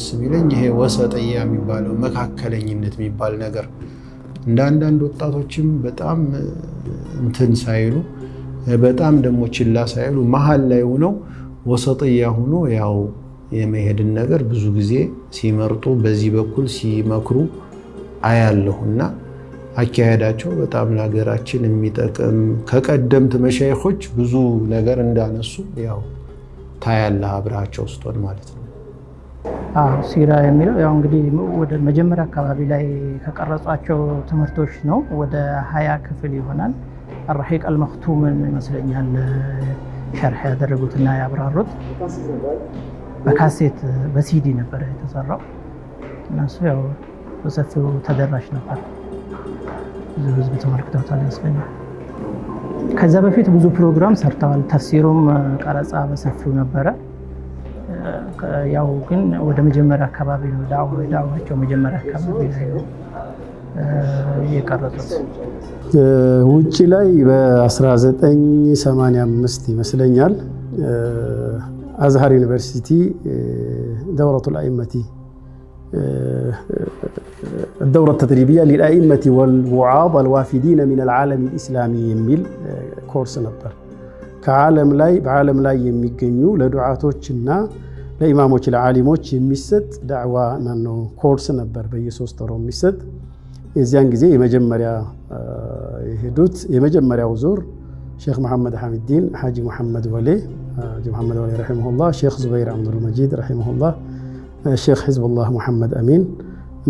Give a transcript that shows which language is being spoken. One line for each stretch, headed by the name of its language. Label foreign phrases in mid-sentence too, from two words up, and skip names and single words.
Amharic: የሚለኝ ይሄ ወሰጥያ የሚባለው መካከለኝነት የሚባል ነገር እንደ አንዳንድ ወጣቶችም በጣም እንትን ሳይሉ በጣም ደግሞ ችላ ሳይሉ መሀል ላይ ሆነው ወሰጥያ ሆኖ ያው የመሄድን ነገር ብዙ ጊዜ ሲመርጡ በዚህ በኩል ሲመክሩ አያለሁና አካሄዳቸው በጣም ለሀገራችን የሚጠቅም ከቀደምት መሻይኾች ብዙ ነገር እንዳነሱ ያው ታያለህ አብራቸው ውስጥን ማለት ነው። ሲራ የሚለው ያው እንግዲህ ወደ መጀመሪያ አካባቢ ላይ ከቀረጿቸው ትምህርቶች ነው። ወደ 20 ክፍል ይሆናል። الرحيق المختوم ይመስለኛል ሸርህ ያደረጉትና ያብራሩት በካሴት በሲዲ ነበር የተሰራው። እነሱ ያው በሰፊው ተደራሽ ነበር። ብዙ ህዝብ ተመልክተውታል ይመስለኛል። ከዛ በፊት ብዙ ፕሮግራም ሰርተዋል። ተፍሲሩም ቀረጻ በሰፊው ነበረ። ያው ግን ወደ መጀመሪያ አካባቢ ነው ዳዕዋቸው መጀመሪያ አካባቢ ላይ ነው የቀረጹት። ውጪ ላይ በ1985 ይመስለኛል አዝሃር ዩኒቨርሲቲ
Arabic: دورة الأئمة الدورة التدريبية للأئمة والوعاظ الوافدين من العالم الإسلامي
Amharic: የሚል ኮርስ ነበር بعالم ላይ የሚገኙ ለዱዓቶችና ለኢማሞች ለዓሊሞች የሚሰጥ ዳዕዋ ነው ኮርስ ነበር በየሶስት ወሩ የሚሰጥ የዚያን ጊዜ የመጀመሪያ የሄዱት የመጀመሪያው ዙር ሼክ መሐመድ ሐሚድዲን ሐጂ መሐመድ ወሊ ረሂመሁላህ ሼክ ዙበይር አብዱል መጂድ ረሂመሁላህ ሼክ ሂዝቡላህ መሐመድ አሚን እና